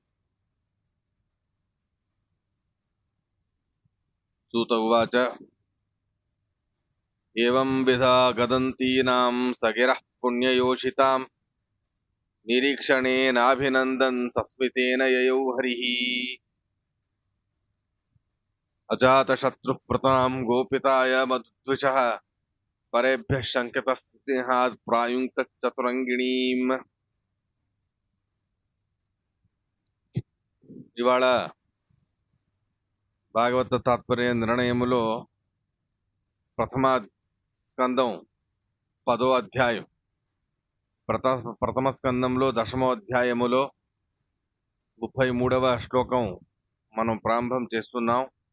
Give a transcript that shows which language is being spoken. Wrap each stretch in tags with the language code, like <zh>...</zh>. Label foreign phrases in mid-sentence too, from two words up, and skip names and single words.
<sa>सूत उवाच एवं विधा गदन्तीनां सगिरः पुण्ययोषितां निरीक्षणेनाभिनन्दन् सस्मितेन ययौ हरिः अजातशत्रुः प्रतां गोपिताय मधुद्विषः परेभ्यः शङ्कितस्नेहात् प्रायुङ्क्तचतुरङ्गिणीम्</sa> <te>ఇవాళ భాగవత తాత్పర్య నిర్ణయములో ప్రథమ స్కందం 10వ అధ్యాయం ప్రథమ స్కందంలో 10వ అధ్యాయములో 33వ శ్లోకం మనం ప్రారంభం చేస్తున్నాం.</te>